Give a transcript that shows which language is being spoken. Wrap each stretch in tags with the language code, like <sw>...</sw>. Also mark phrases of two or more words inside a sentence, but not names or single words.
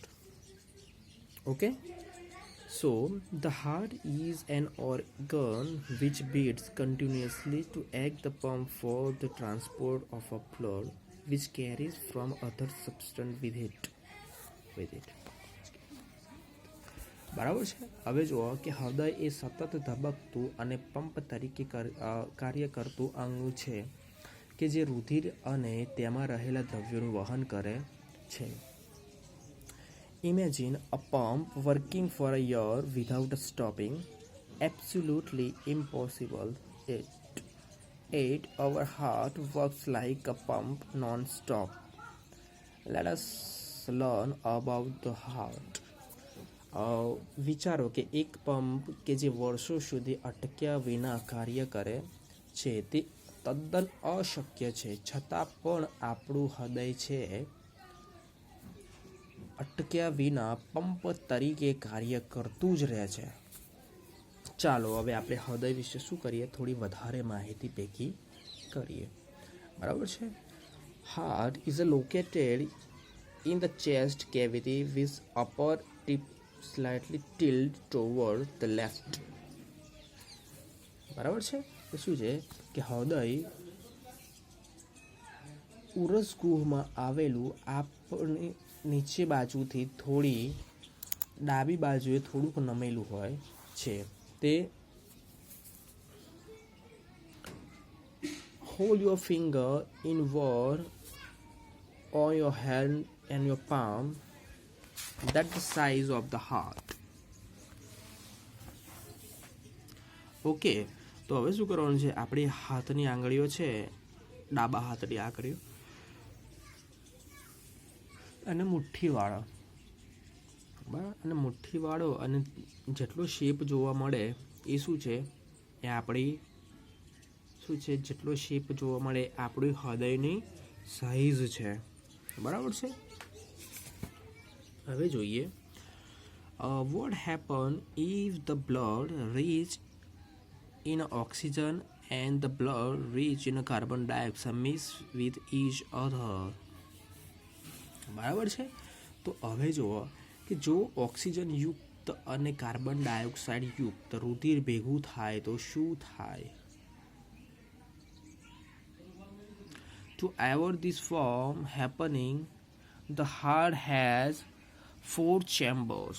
<en>Okay? So, the heart is an organ which beats continuously to act the pump for the transport of a blood which carries from other substance with it.</en> <gu>બરાબર છે. હવે જુઓ કે હૃદય એ સતત ધબકતું અને પંપ તરીકે કાર્ય કરતું અંગ છે કે જે રુધિર અને તેમાં રહેલા દ્રવ્યોનું વહન કરે છે.</gu> <en>Imagine a pump working for a year without stopping. Absolutely impossible. Yet our heart works like a pump non-stop. Let us learn about the heart.</en> <gu>વિચારો કે એક પંપ કે જે વર્ષો સુધી અટક્યા વિના કાર્ય કરે છે તે તદ્દન અશક્ય છે, છતાં પણ આપણું હૃદય છે અટક્યા વિના પંપ તરીકે કાર્ય કરતું જ રહે છે. ચાલો હવે આપણે હૃદય વિશે શું કરીએ, થોડી વધારે માહિતી ભેગી કરીએ. બરાબર છે.</gu> <en>heart is located in the chest cavity with upper tip slightly tilt toward the left.</en> <gu>બરાબર છે. તો શું છે કે હૃદય ઉરસ ગુહમાં આવેલું આપણી નીચે બાજુથી થોડી ડાબી બાજુએ થોડુંક નમેલું હોય છે.</gu> <en>તે hold your finger inward on your hand and your palm. That's the size of the heart.</en> <gu>ઓકે, તો હવે શું કરવાનું છે, આપણી હાથની આંગળીઓ છે, ડાબા હાથની આંગળીઓ અને મુઠ્ઠી વાળો, બરાબર, અને મુઠ્ઠી વાળો અને જેટલો શેપ જોવા મળે એ શું છે, એ આપણી શું છે, જેટલો શેપ જોવા મળે આપણી હૃદયની સાઈઝ છે. બરાબર છે. હવે જોઈએ</gu> <en>what happen if the blood rich in oxygen and the blood rich in carbon dioxide mix with each other.</en> <gu>બરાબર છે. તો હવે જુઓ કે જો ઓક્સિજન યુક્ત અને કાર્બન ડાયોક્સાઇડ યુક્ત રુધિર ભેગું થાય તો શું થાય?</gu> <en>To avoid this from happening, the heart has 4 chambers.</en>